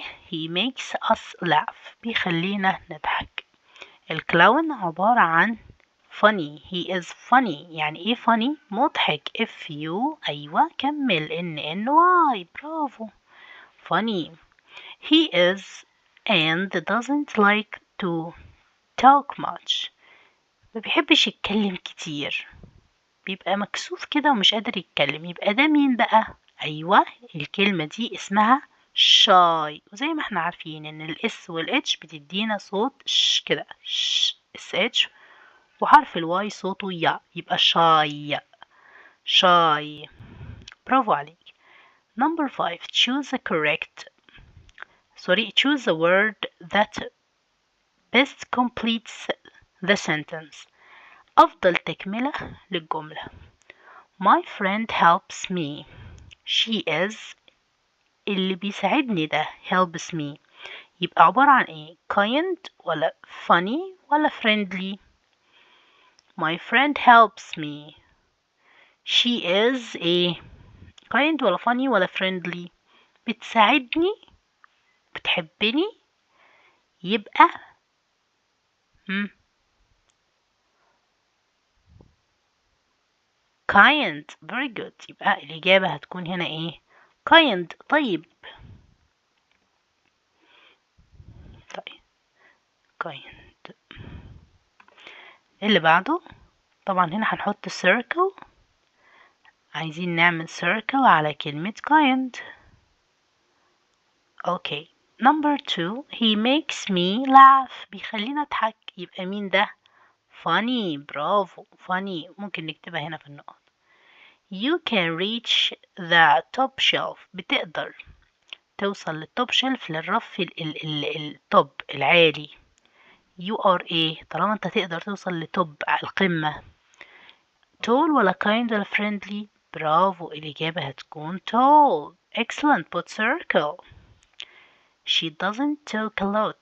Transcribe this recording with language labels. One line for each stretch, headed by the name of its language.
English: he makes us laugh،
Arabic: بيخلينا نضحك. الكلاون عبارة عن funny.
English: he is funny.
Arabic: يعني ايه funny؟ مضحك. أيوة كمل NNY. برافو. funny.
English: he is and doesn't like to talk much.
Arabic: ما بيحبش يتكلم كتير، بيبقى مكسوف كده ومش قادر يتكلم. يبقى ده مين بقى؟ أيوة الكلمة دي اسمها shy. وزي ما احنا عارفين ان الاس والاتش بتدينا صوت ش كده، ش اس اتش، وحرف الواي صوته يا، يبقى shy. shy. برافو عليك.
English: Number 5. Choose the word that best completes the sentence.
Arabic: أفضل تكملة للجملة.
English: My friend helps me. She is.
Arabic: اللي بيساعدني ده helps me يبقى عبارة عن ايه؟ kind ولا funny ولا friendly؟
English: My friend helps me. She is a kind ولا funny ولا friendly؟
Arabic: بتساعدني، بتحبني، يبقى
English: kind. very good.
Arabic: يبقى الإجابة هتكون هنا ايه؟ kind. طيب kind. اللي بعده طبعا هنا هنحط circle. عايزين نعمل circle على كلمة kind.
English: okay. Number 2. He makes me laugh.
Arabic: بيخلينا اضحك. يبقى مين ده؟ funny. برافو. funny. ممكن نكتبها هنا في النقط.
English: You can reach the top shelf.
Arabic: بتقدر توصل للتوب شيلف، للرف التوب العالي.
English: You are
Arabic: ايه؟ طالما انت تقدر توصل لتوب القمة. tall ولا kind ولا friendly؟ برافو. الإجابة هتكون tall.
English: excellent. put circle. She doesn't talk a lot.